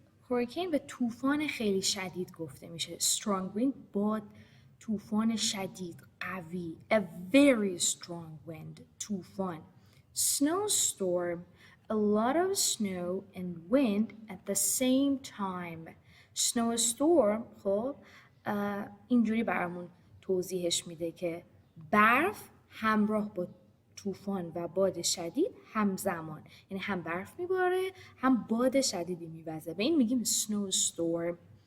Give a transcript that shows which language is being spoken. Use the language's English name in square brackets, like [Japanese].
[Persian] هوریکین به طوفان خیلی شدید گفته میشه. [English] strong wind [Persian] باد، طوفان شدید، قوی. [English] A very strong wind. [Persian] طوفان. [English] Snowstorm, a lot of snow and wind at the same time. [Persian] Snowstorm خب اینجوری برامون توضیحش میده که برف همراه با طوفان و باد شدید همزمان، یعنی هم برف میباره هم باد شدیدی میوزه. به این میگیم snowstorm.